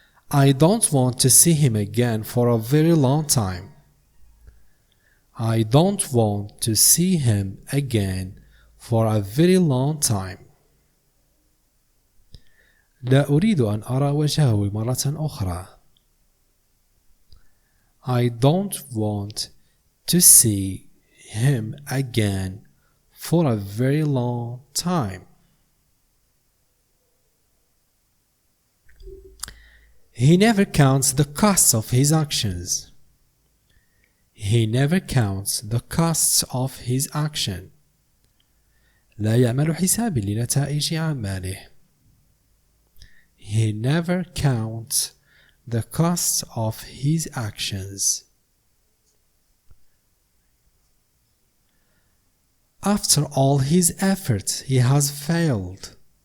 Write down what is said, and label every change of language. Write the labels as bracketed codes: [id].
[en] I don't want to see him again for a very long time. I don't want to see him again for a very long time. [ar] لا أريد أن أرى وجهه مرة أخرى. [en] I don't want to see him again for a very long time. He never counts the costs of his actions. He never counts the costs of his action. [ar] لا يعمل حسابا لنتائج أعماله. [en] He never counts the costs of his actions. After all his efforts, he has failed.